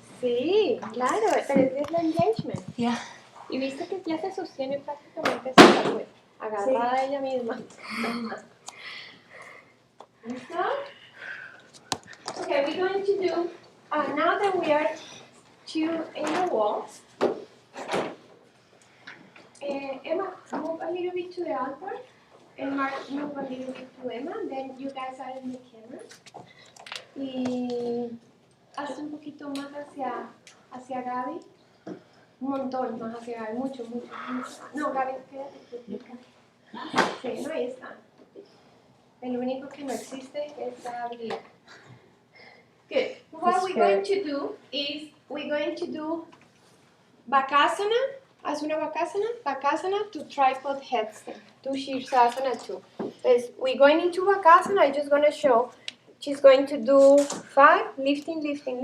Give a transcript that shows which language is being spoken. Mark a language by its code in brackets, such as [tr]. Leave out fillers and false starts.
[es] Sí, claro, pero es la engagement. [en] Yeah. [es] Y viste que ya se sostiene prácticamente sola, pues, agarrada ella misma. ¿Listo? [en] Okay, we're going to do, now that we are in the wall, Emma, move a little bit to the altar, and Mark, move a little bit to Emma, then you guys are in the camera. [es] Y haz un poquito más hacia Gaby. Un montón más hacia Gaby, mucho. No, Gaby, quédate tú. Sí, no, ahí está. El único que no existe es Gaby. [en] Good. What we're going to do is we're going to do Bakasana [es] Haz una [en] Bakasana to tripod headstand, to Shirsasana too. We're going into Bakasana, I'm just going to show. She's going to do 5, lifting.